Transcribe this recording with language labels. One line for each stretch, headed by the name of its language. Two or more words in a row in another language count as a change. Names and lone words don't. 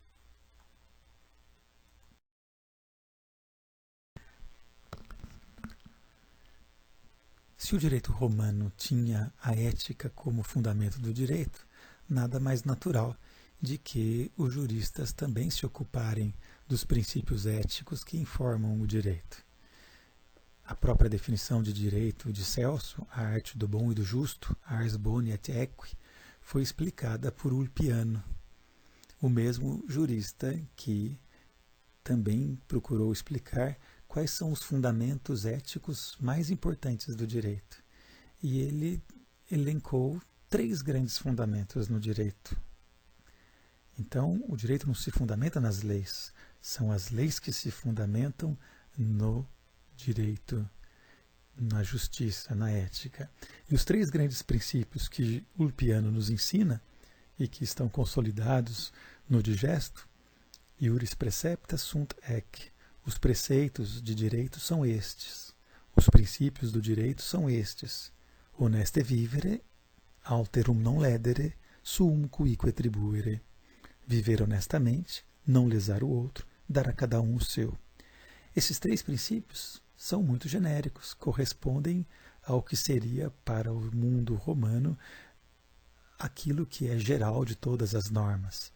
Portuguese: Se o direito romano tinha a ética como fundamento do direito, nada mais natural de que os juristas também se ocuparem dos princípios éticos que informam o direito. A própria definição de direito de Celso, a arte do bom e do justo,
Latin: ars boni et equi,
Portuguese: foi explicada por Ulpiano, o mesmo jurista que também procurou explicar quais são os fundamentos éticos mais importantes do direito. E ele elencou 3 grandes fundamentos no direito. Então, o direito não se fundamenta nas leis, são as leis que se fundamentam no direito, na justiça, na ética. E os 3 grandes princípios que Ulpiano nos ensina e que estão consolidados no Digesto,
Latin: iuris precepta sunt ec.
Portuguese: Os preceitos de direito são estes. Os princípios do direito são estes.
Latin: Honeste vivere, alterum non ledere, suum cuique tribuere.
Portuguese: Viver honestamente, não lesar o outro, dar a cada um o seu. Esses 3 princípios são muito genéricos, correspondem ao que seria para o mundo romano aquilo que é geral de todas as normas.